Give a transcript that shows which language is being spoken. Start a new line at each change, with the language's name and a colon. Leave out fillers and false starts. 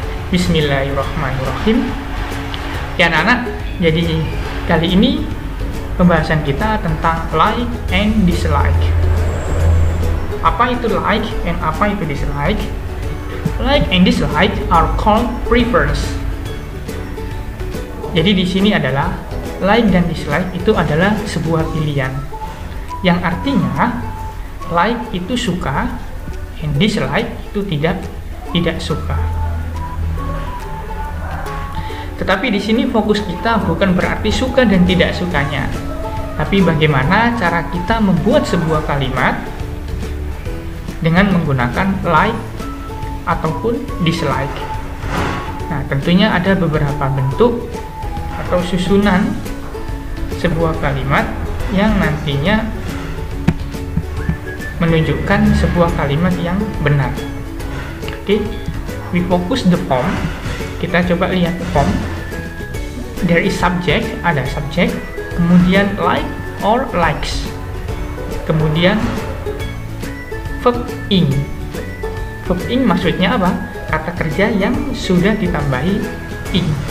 Indonesian: Bismillahirrahmanirrahim. Ya anak-anak, jadi kali ini pembahasan kita tentang like and dislike. Apa itu like and apa itu dislike?
English: Like and dislike are called preference.
Indonesian: Jadi di sini adalah like dan dislike itu adalah sebuah pilihan. Yang artinya like itu suka and dislike itu tidak suka. Tetapi di sini fokus kita bukan berarti suka dan tidak sukanya, tapi bagaimana cara kita membuat sebuah kalimat dengan menggunakan like ataupun dislike. Nah, tentunya ada beberapa bentuk atau susunan sebuah kalimat yang nantinya menunjukkan sebuah kalimat yang benar.
English: Oke, we focus the form.
Indonesian: Kita coba lihat form.
English: There is subject,
Indonesian: ada subject, kemudian
English: like or likes,
Indonesian: kemudian
English: verb ing.
Indonesian: Verb ing maksudnya apa? Kata kerja yang sudah ditambahi ing.